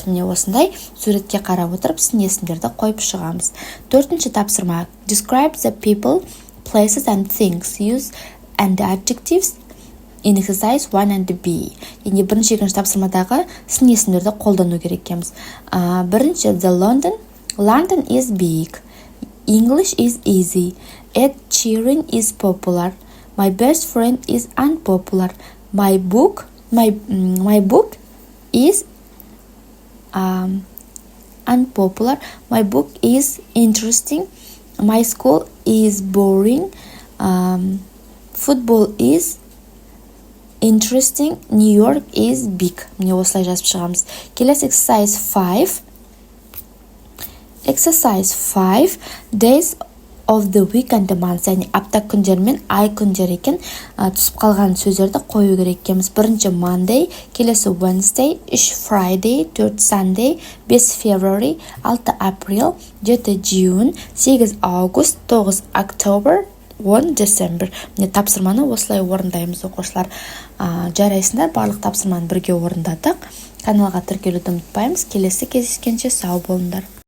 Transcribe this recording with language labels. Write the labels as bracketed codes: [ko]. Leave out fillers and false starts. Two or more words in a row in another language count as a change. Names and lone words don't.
[kk] Міне осындай суретке қарап отырып сын есімдерді қойып шығамыз. Төртінші тапсырма [en] describe the people, places and things, use and adjectives in exercise 1 and B. [kk] Енді бірінші екінші тапсырмадағы сын есімдерді қолдану керек екенбіз. [en] Бірінші the London is big, English is easy, Ed Sheeran is popular, my best friend is unpopular, my book is unpopular, my book is interesting, my school is boring, football is interesting, New York is big. [kk] Міне осылай жазып шығамыз. [en] Келесі exercise 5 days of the week and the month. [kk] Яғни апта күндер мен ай күндер екен. Түсіп қалған сөздерді қою керек екенбіз. [en] Бірінші Monday, келесі Wednesday, 3 Friday, 4 Sunday, 5 February, 6 April, 7 June, 8 August, 9 October, 10 December. [kk] Міне тапсырманы осылай орындаймыз оқушылар. Жарайсыңдар, барлық тапсырманы бірге орындадық. Каналға тіркелуді ұмытпаймыз. Келесі кездескенше сау болыңдар.